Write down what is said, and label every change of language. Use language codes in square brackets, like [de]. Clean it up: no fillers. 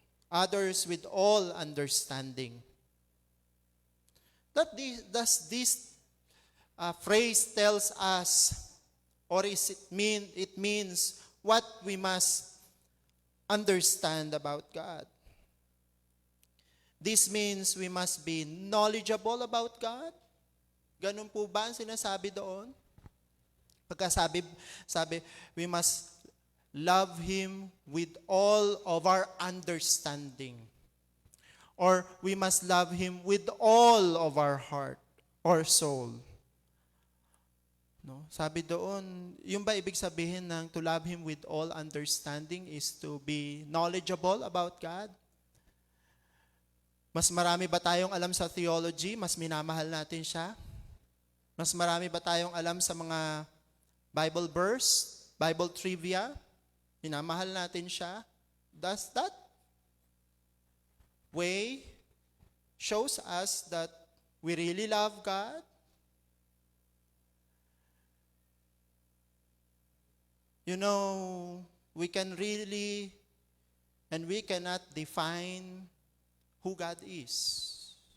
[en] Others with all understanding. Does this phrase tells us, or it means what we must understand about God? This means we must be knowledgeable about God? [tl] Ganun po ba ang sinasabi doon? Pagkasabi, [en] we must love Him with all of our understanding. Or we must love Him with all of our heart or soul. No? [tl] Sabi doon, yung ba ibig sabihin ng [en] to love Him with all understanding is to be knowledgeable about God? [tl] Mas marami ba tayong alam sa theology? Mas minamahal natin siya? Mas marami ba tayong alam sa mga Bible verse, Bible trivia? Minamahal natin siya? [en] Does that way shows us that we really love God? You know, we can really and we cannot define who God is.